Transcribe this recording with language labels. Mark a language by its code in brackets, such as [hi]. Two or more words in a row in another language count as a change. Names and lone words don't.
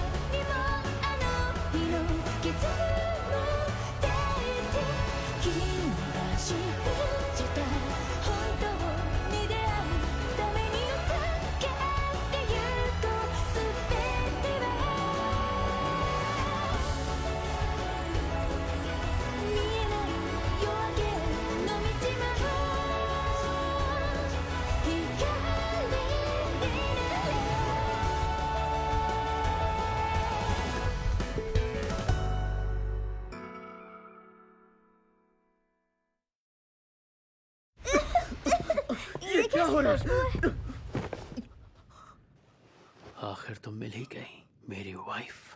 [ja] にもあの日の傷も抱いて君が信じた本当に出会うために歌ってゆこうすべては見えない夜明けの道も光になれ [hi] ये क्या हो रहा है? आखिर तुम मिल ही गई मेरी वाइफ।